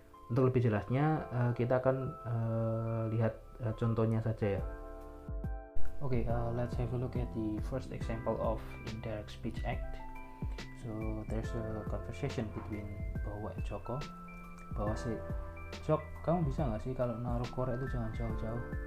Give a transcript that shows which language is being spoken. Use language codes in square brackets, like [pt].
[id] Untuk lebih jelasnya kita akan lihat contohnya saja ya. [en] Let's have a look at the first example of indirect speech act. So there's a conversation between Bowo and Joko. Bowo say, [id] "Jok, kamu bisa nggak sih kalau naruh korek itu jangan jauh-jauh?"